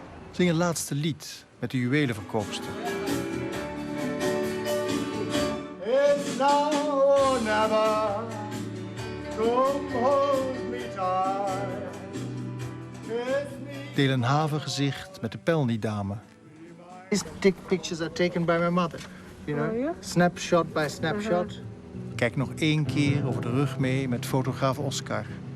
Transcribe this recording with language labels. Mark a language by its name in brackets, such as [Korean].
[Dutch] Zing het laatste lied met de juwelenverkoopster. [English] It's now or never. Come hold me tight. [Dutch] Deel een havengezicht met de Pelni-dame. [English] These pictures are taken by my mother. You know, Oh, yeah? snapshot by snapshot. [Dutch] Kijk nog 1 keer over de rug mee met fotograaf Oscar.